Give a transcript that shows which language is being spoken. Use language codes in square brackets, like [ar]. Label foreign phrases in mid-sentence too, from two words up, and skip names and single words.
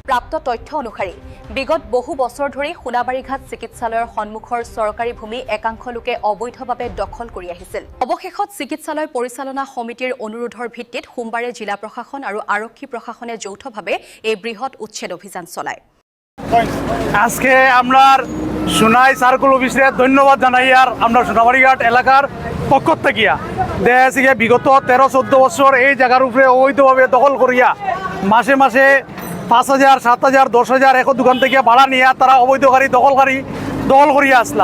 [as] প্ৰাপ্ত তথ্য অনুসৰি বিগত বহু বছৰ ধৰি সোণাবাৰীঘাট চিকিৎসালয়ৰ সন্মুখৰ চৰকাৰী ভূমি একাংশ লোকে অবৈধভাৱে দখল কৰি আহিছিল। অৱশেষত চিকিৎসালয় পৰিচালনা সমিতিৰ অনুৰোধৰ ভিত্তিত সোমবাৰে জিলা প্ৰশাসন আৰু আৰক্ষী প্রশাসনে যৌথভাবে এই বৃহৎ উচ্ছেদ অভিযান চলায়। [bn] আজকে আমরা সোনাই সার্কুল অফিসে ধন্যবাদ জানাই। আর আমরা সোনাবাড়িঘাট এলাকার পক্ষ থেকে দেখা বিগত 13-14 বছর এই জায়গার উপরে অবৈধভাবে দখল করিয়া মাসে মাসে 5,000, 7,000, 10,000 এক দোকান থেকে ভাড়া নিয়ে তারা অবৈধকারী দখল করিয়া আসলা।